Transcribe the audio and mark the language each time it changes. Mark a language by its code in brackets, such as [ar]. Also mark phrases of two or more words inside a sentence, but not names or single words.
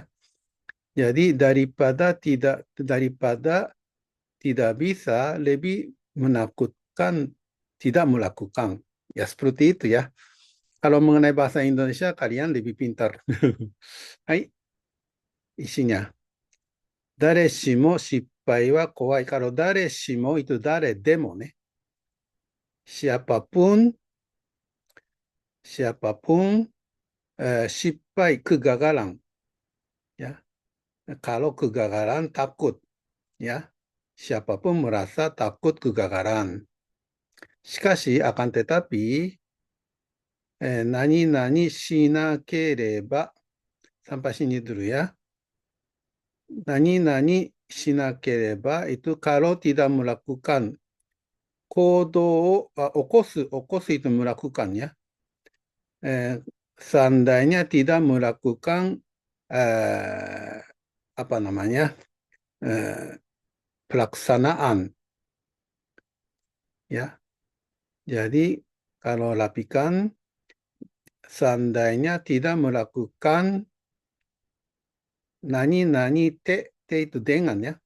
[id] Jadi daripada tidak bisa lebih menakutkan tidak melakukan. Ya seperti itu ya. Kalau mengenai bahasa Indonesia kalian lebih pintar. Hai, isinya. [ja] 誰しも失敗は怖い. [id] Kalau [ja] 誰しも [id] itu [ja] 誰でもね. [id] Siapapun shippai kegagalan ya. Kalau kegagalan takut ya. Siapapun merasa takut kegagalan. Shikashi akan tetapi [ja] 何々しなければ [id] sampai sini dulu ya. [ja] 何々しなければ [id] itu kalau tidak melakukan [ja] 行動を起こす [id] itu melakukan ya. Seandainya tidak melakukan apa namanya pelaksanaan ya. Jadi kalau lapikan seandainya tidak melakukan [ja] 何々て [id] itu dengan ya.